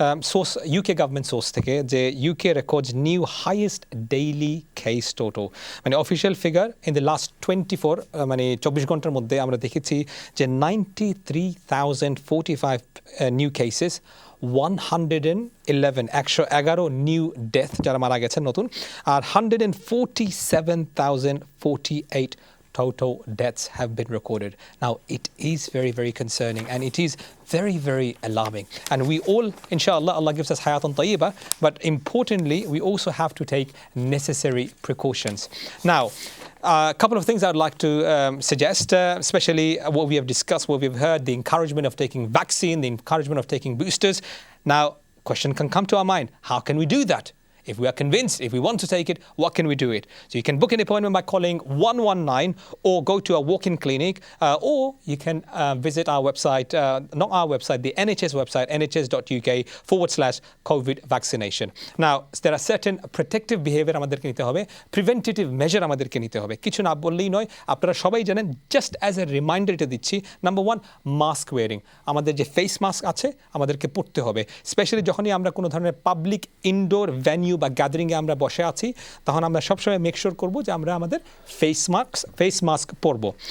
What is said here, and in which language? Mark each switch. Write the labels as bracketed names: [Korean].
[English] source UK government source থেকে, যে UK records new highest daily case total, মানে official figure in the last 24 [Bangla] মানে 24 ঘন্টার মধ্যে আমরা দেখেছি যে [English] 93,045 new cases, 111 new death [Bangla] যারা মারা গেছেন নতুন, আর [English] 147,048 total deaths have been recorded. Now, it is very, very concerning, and it is very, very alarming. And we all, inshallah, Allah gives us hayatan tayyibah, but importantly, we also have to take necessary precautions. Now, a couple of things I'd like to suggest, especially what we have discussed, what we've heard, the encouragement of taking vaccine, the encouragement of taking boosters. Now, question can come to our mind, how can we do that? If we are convinced, if we want to take it, what can we do it? So you can book an appointment by calling 119 or go to a walk-in clinic, or you can visit our website, not our website, the NHS website, nhs.uk/COVID vaccination. Now, there are certain protective behavior [Bangla] আমাদেরকে নিতে হবে, [English] preventative measure আমাদেরকে নিতে হবে। [Bangla] কিছু না বললেই নয়, আপনারা সবাই জানেন, [English] just as a reminder [Bangla] এটা দিচ্ছি, [English] number 1, mask wearing, [Bangla] আমাদের যে ফেস মাস্ক আছে আমাদেরকে পরতে হবে, স্পেশালি যখনই আমরা কোনো ধরনের পাবলিক ইনডোর ভেন্যু বা গ্যাদারিংয়ে আমরা বসে আছি, তখন আমরা সবসময় মেক শিওর করবো যে আমরা আমাদের ফেস মাস্ক পরবো।